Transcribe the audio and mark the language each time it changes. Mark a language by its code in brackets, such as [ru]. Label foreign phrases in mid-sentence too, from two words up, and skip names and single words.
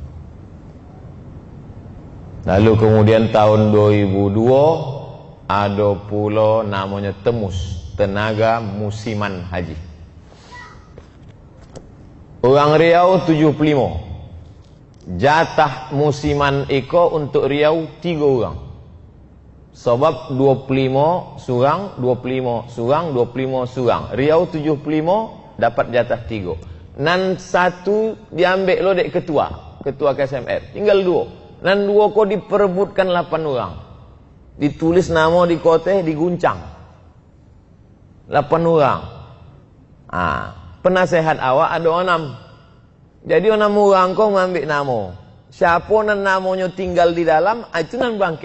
[id] Lalu kemudian tahun 2002 ada pula namanya TEMUS, Tenaga Musiman Haji. Orang Riau 75. [min] Jatah musiman iko untuk Riau 3 orang. Sebab 25 surang, 25 surang, 25 surang. Riau 75 dapat jatah 3. Nan 1 diambil lo dek ketua KSMR. Tinggal 2. Nan 2 kok diperebutkan 8 orang. Ditulis nama di koteh, diguncang. 8 orang. Penasehat awak ada 6. Jadi orang orang kau mengambil nama. Siapa nan namanya tinggal di dalam, itu nan bangkit.